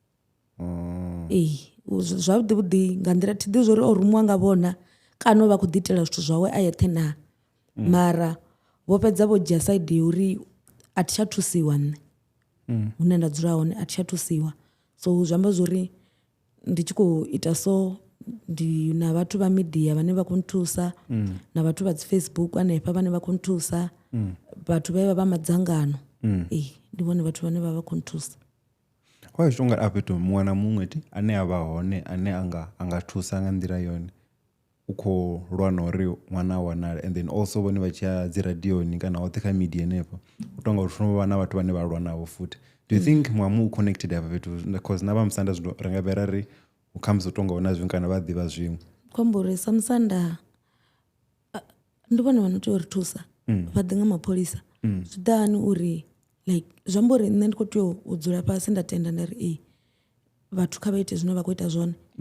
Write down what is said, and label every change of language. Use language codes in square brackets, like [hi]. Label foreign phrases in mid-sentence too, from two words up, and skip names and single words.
[ve] zwavhuḓi vhuḓi nga nḓila thi ḓi zwo uri o rumiwa nga vhona kana o vha khou ḓi itela zwithu zwawe a yeṱhe na mara vho fhedza vho dzhia saidi ya uri a thi tsha thusiwa nṋe hune nda dzula hone a thi tsha thusiwa so zwi amba zwori ndi tshi khou ita so ndi na vhathu vha media vhane vha khou nthusa na vhathu vha dzi Facebook hanefha vhane vha khou nthusa vhathu vhe vha vha madzangano ndi vhone vhathu vhane vha vha khou nthusa wa tshi tonga a fhethu muṅwe na muṅwe ti ane a vha hone ane anga thusa nga nḓila yone u khou lwa na uri ṅwana a wanale [en] and then also [ve] vhone vha tshi ya dzi radioni kana hoṱhe kha media henefho u tonga uri funa vha na vhathu vhane vha lwa navho futhi [en] do you think [ve] muṅwe u connected hafha fhethu because na vha musanda zwino ri nga vhera ri u khamusi u tonga huna zwiṅwe kana vha ḓivha zwiṅwe khombo uri sa musanda ndi vhone vha no tea uri thusa vha ḓi nga mapholisa zwi ḓani uri like zwi amba uri nṋe ndi khou tea u dzula fhasi nda tenda nda ri vhathu kha vha ite zwine vha khou ita zwone